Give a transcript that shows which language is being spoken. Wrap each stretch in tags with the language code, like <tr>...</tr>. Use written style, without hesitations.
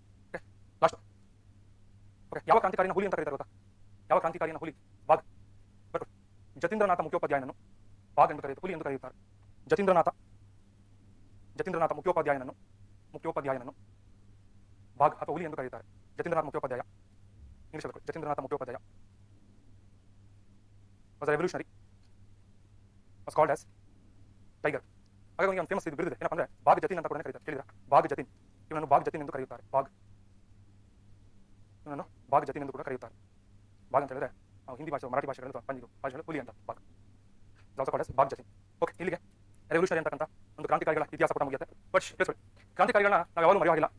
<en>Okay, last. Okay,</en> <kn>ಯಾವ ಕ್ರಾಂತಿಕಾರಿನ ಹುಲಿ ಅಂತ ಕರೀತಾರೆ ಗೊತ್ತಾ? ಯಾವ ಕ್ರಾಂತಿಕಾರಿನ ಹುಲಿ? ಬಾಗ್. ಜತೀಂದ್ರನಾಥ ಮುಖ್ಯೋಪಾಧ್ಯಾಯನನ್ನು ಬಾಗ್ ಎಂದು ಕರೆಯುತ್ತಾರೆ, ಹುಲಿ ಎಂದು ಕರೆಯುತ್ತಾರೆ. ಜತೀಂದ್ರನಾಥ ಮುಖ್ಯೋಪಾಧ್ಯಾಯನನ್ನು ಬಾಗ್ ಅಥವಾ ಹುಲಿ ಎಂದು ಕರೆಯುತ್ತಾರೆ.</kn> <en>Jatindranath Mukhopadhyay, English Jatindranath Mukhopadhyay was a revolutionary, was called as tiger.</en> <kn>ಹಾಗಾಗಿ ಅವನಿಗೆ ಒಂದು ಫೇಮಸ್ ಇದು ಬಿರುದಿದೆ, ಏನಪ್ಪ ಅಂದ್ರೆ ಬಾಗ್ ಜತೀನ್ ಅಂತ ಕೂಡ ಕರೀತಾರೆ. ಕೇಳಿದ್ರ ಬಾಗ್ ಜತೀನ್, ಇವನನ್ನು ಬಾಗ್ ಜತೀನ್ ಎಂದು ಕರೆಯುತ್ತಾರೆ. ಇವನನ್ನು ಬಾಗ್ ಜತೀನ್ ಎಂದು ಕೂಡ ಕರೆಯುತ್ತಾರೆ. ಬಾಗ್ ಅಂತ ಹೇಳಿದ್ರೆ ನಾವು ಹಿಂದಿ ಭಾಷೆ, ಮರಾಠಿ ಭಾಷೆಗಳಲ್ಲಿ ಪಂಜಿಗೆ ಭಾಷೆಗಳಲ್ಲಿ ಹುಲಿ ಅಂತ Bagh.</kn> <en>Also called as Bagh Jatin.</en> <kn>Okay, ಇಲ್ಲಿಗೆ ರೆವಲ್ಯೂಷನರಿ ಅಂತಕ್ಕಂಥ ಒಂದು ಕ್ರಾಂತಿಕಾರಿಗಳ ಇತಿಹಾಸ ಕೂಡ ಮುಗಿಯುತ್ತೆ. ಬಟ್ ಕ್ರಾಂತಿಕಾರಿಗಳನ್ನ ನಾವು ಯಾವಾಗಲೂ ಮರೆಯಾಗಿಲ್ಲ.</kn>